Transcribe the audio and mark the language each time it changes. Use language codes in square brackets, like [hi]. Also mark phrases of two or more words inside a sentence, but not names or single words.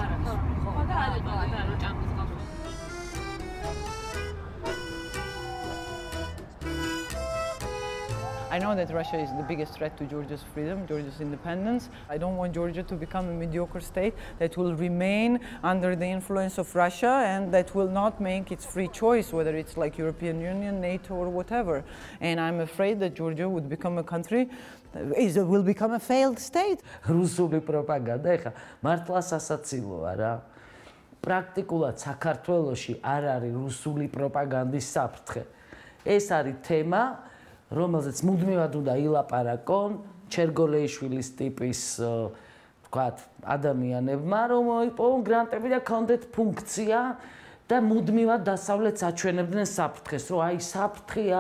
[en] I know that Russia is the biggest threat to Georgia's freedom, Georgia's independence. I don't want Georgia to become a mediocre state that will remain under the influence of Russia and that will not make its free choice, whether it's like European Union, NATO or whatever. And I'm afraid that Georgia would become a country, will become a failed state. [ka] რუსული პროპაგანდა ეხა მართლა სასაცილოა რა. პრაქტიკულად საქართველოში არ არის რუსული პროპაგანდის საფრთხე. ეს არის თემა, რომელზეც მუდმივად უნდა ილაპარაკონ ჩერგოლეიშვილის ტიპის ვთქვათ ადამიანებმა, რომ მოიპოვონ გრანტები და ქონდეთ ფუნქცია და მუდმივად დასავლეთს აჩვენებდნენ საფრთხეს, რომ აი საფრთხეა.